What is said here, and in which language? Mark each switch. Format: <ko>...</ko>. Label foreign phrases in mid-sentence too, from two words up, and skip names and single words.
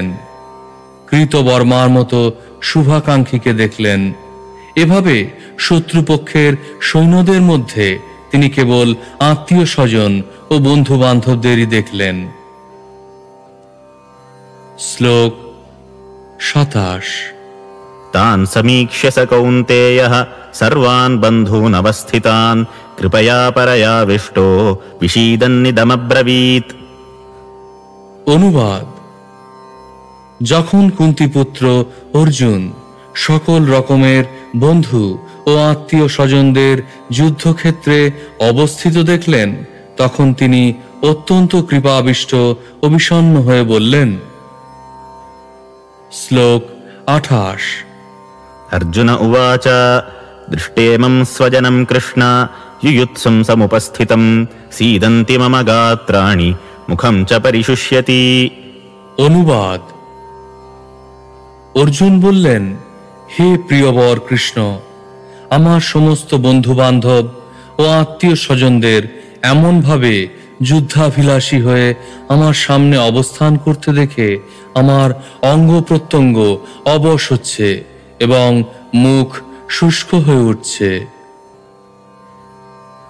<bn>কৃতবর্মার মতো শুভাকাঙ্ক্ষীকে দেখলেন। এভাবে শত্রুপক্ষের সৈন্যদের মধ্যে তিনি কেবল আত্মীয় স্বজন ও বন্ধু বান্ধবদেরই দেখলেন। শ্লোক 27।</bn> <sa>तान् समीक्ष्य स कौन्तेयः सर्वान् बन्धून् अवस्थितान् कृपया परयाविष्टो विषीदन्निदमब्रवीत्।</sa> <bn>অনুবাদ: যখন কুন্তিপুত্র অর্জুন সকল রকমের বন্ধু ও আত্মীয় স্বজনদের যুদ্ধক্ষেত্রে অবস্থিত দেখলেন, তখন তিনি অত্যন্ত কৃপাবিষ্ট ও বিষণ্ণ হয়ে বললেন। শ্লোক 28।</bn> <sa>अर्जुन उवाच दृष्टेमं स्वजनं कृष्ण युयुत्सुं समुपस्थितं सीदन्ति मम गात्राणि मुखं च परिशुष्यति।</sa> <bn>অনুবাদ: অর্জুন বললেন, হে প্রিয়বর কৃষ্ণ, আমার সমস্ত বন্ধু বান্ধব ও আত্মীয় স্বজনদের এমনভাবে যুদ্ধাভিলাষী হয়ে আমার সামনে অবস্থান করতে দেখে আমার অঙ্গ প্রত্যঙ্গ অবশ হচ্ছে এবং মুখ শুষ্ক হয়ে উঠছে।</bn>